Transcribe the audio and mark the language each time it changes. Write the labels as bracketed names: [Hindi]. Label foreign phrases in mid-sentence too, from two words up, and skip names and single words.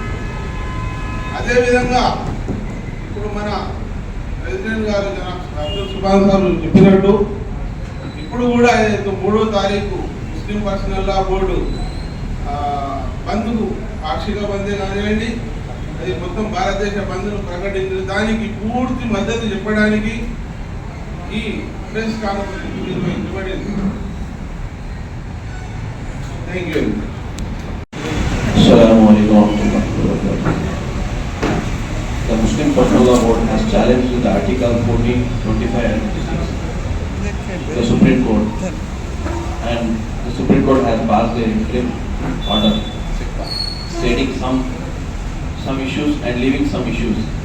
[Telugu] అదేవిధంగా ఇప్పుడు మన ప్రెసిడెంట్ గారు అబ్దుల్ సుభాన్ గారు చెప్పినట్టు ఇప్పుడు కూడా 3వ తారీఖు ముస్లిం పర్సనల్ లా బోర్డు బంద్కు పాక్షిక బందే కానివ్వండి, అది మొత్తం భారతదేశ బంద్ను ప్రకటించిన దానికి పూర్తి మద్దతు చెప్పడానికి ఈ [English] press conference [Telugu] నిర్వహించబడింది. [English] thank you. [Arabic] السلام عليكم ورحمة الله وبركاته. [English] The Muslim Personal Law Board has challenged the Article 14, 25 and 56, the Supreme Court, and the Supreme Court has passed the interim order stating some issues and leaving some issues.